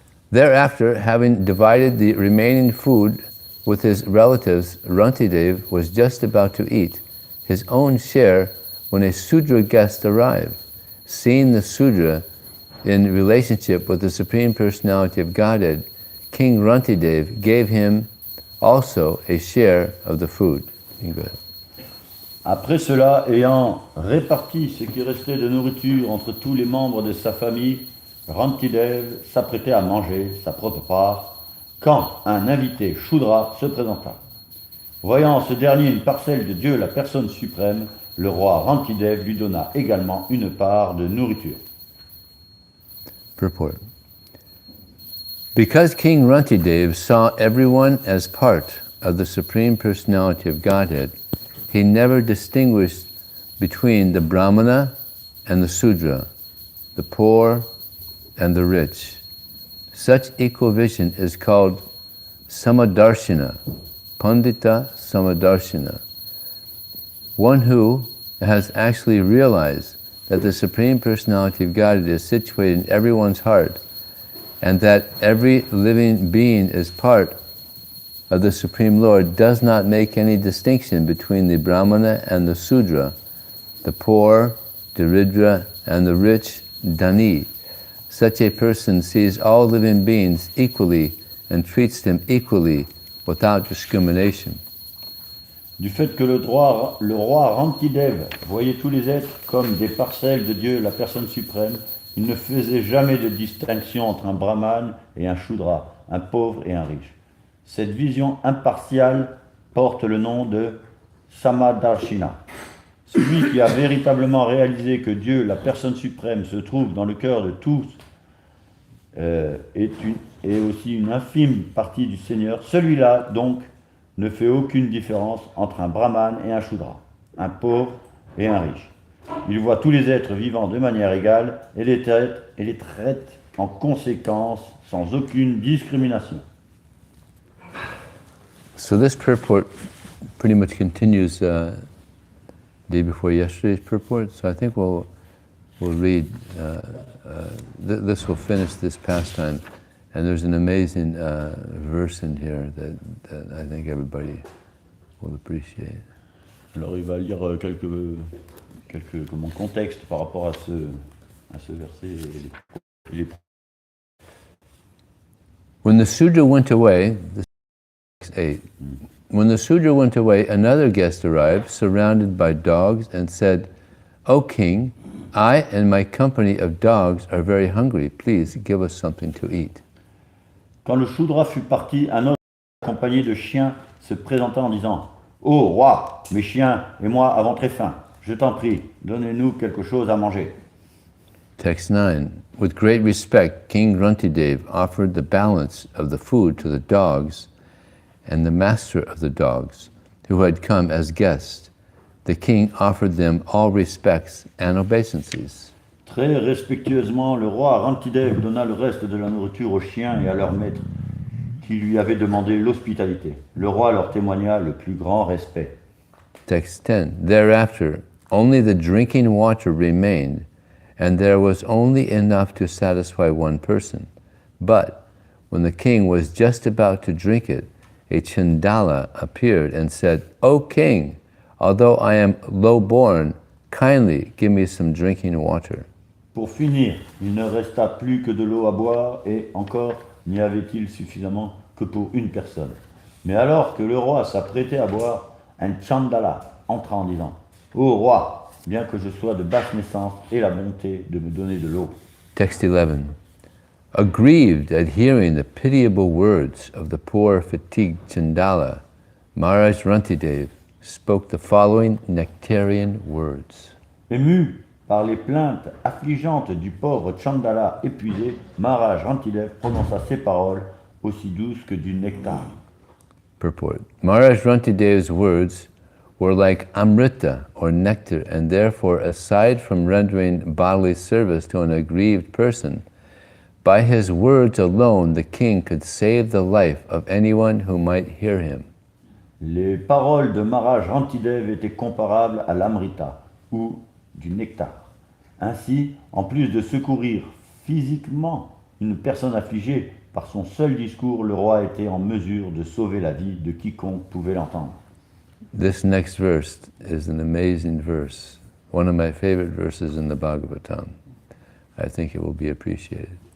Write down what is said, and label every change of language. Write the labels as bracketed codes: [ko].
[en] Thereafter, having divided the remaining food with his relatives, Rantidev was just about to eat his own share when a Sudra guest arrived. Seeing the Sudra in relationship with the Supreme Personality of Godhead, King Rantidev gave him also a share of the food. [fr] Après cela, ayant réparti ce qui restait de nourriture entre tous les membres de sa famille, Rantidev s'apprêtait à manger sa propre part, quand un invité, Shudra, se présenta. Voyant en ce dernier une parcelle de Dieu, la personne suprême, le roi Rantidev lui donna également une part de nourriture. [en] Purport. Because King Rantidev saw everyone as part of the Supreme Personality of Godhead, he never distinguished between the Brahmana and the Sudra, the poor and the rich. Such equal vision is called Samadarshana, Pandita Samadarshana. One who has actually realized that the Supreme Personality of Godhead is situated in everyone's heart, and that every living being is part of the Supreme Lord, does not make any distinction between the Brahmana and the Sudra, the poor, Daridra, and the rich, Dhani. Such a person sees all living beings equally and treats them equally without discrimination. [fr] Du fait que le roi Rantidev voyait tous les êtres comme des parcelles de Dieu, la personne suprême, il ne faisait jamais de distinction entre un brahman et un shudra, un pauvre et un riche. Cette vision impartiale porte le nom de Samadarshina. Celui qui a véritablement réalisé que Dieu, la personne suprême, se trouve dans le cœur de tous est aussi une infime partie du Seigneur. Celui-là, donc, ne fait aucune différence entre un brahman et un shudra, un pauvre et un riche. Il voit tous les êtres vivants de manière égale et les traite en conséquence sans aucune discrimination. [en] So this purport pretty much continues day before yesterday's purport. So I think we'll read. This will finish this pastime, and there's an amazing verse in here that I think everybody will appreciate. [fr] Alors il va lire quelques comment, contextes par rapport à ce verset. [en] When the Sudra went away, this is 8. When the Sudra went away, another guest arrived, surrounded by dogs, and said, "O king, I and my company of dogs are very hungry. Please give us something to eat. [fr] Quand le Shudra fut parti, un autre accompagné de chiens se présenta en disant « Ô roi, mes chiens et moi avons très faim. Je t'en prie, donnez-nous quelque chose à manger. » [en] Text 9. With great respect, King Gruntydev offered the balance of the food to the dogs and the master of the dogs, who had come as guests. The king offered them all respects and obeisances. [fr] Très respectueusement, le roi Rantidev donna le reste de la nourriture aux chiens et à leurs maîtres, qui lui avaient demandé l'hospitalité. Le roi leur témoigna le plus grand respect. [en] Text 10. Thereafter, only the drinking water remained, and there was only enough to satisfy one person. But when the king was just about to drink it, a Chandala appeared and said, O king, although I am low-born, kindly give me some drinking water. [fr] Pour finir, il ne resta plus que de l'eau à boire, et encore n'y avait-il suffisamment que pour une personne. Mais alors que le roi s'apprêtait à boire, un Chandala entra en disant « Ô roi, bien que je sois de basse naissance, aie la bonté de me donner de l'eau. » [en] Text 11. Aggrieved at hearing the pitiable words of the poor fatigued Chandala, Maharaj Rantidev spoke the following nectarian words. [fr] Ému par les plaintes affligeantes du pauvre Chandala épuisé, Maharaj Rantidev prononça ces paroles aussi douces que du nectar. [en] Purport. Maharaj Rantidev's words were like amrita or nectar, and therefore, aside from rendering bodily service to an aggrieved person, by his words alone the king could save the life of anyone who might hear him. [fr] Les paroles de Maharaj Rantidev étaient comparables à l'amrita, ou du nectar. Ainsi, en plus de secourir physiquement une personne affligée, par son seul discours, le roi était en mesure de sauver la vie de quiconque pouvait l'entendre. [en] This next verse is an amazing verse, one of my favorite verses in the Bhagavatam. I think it will be appreciated.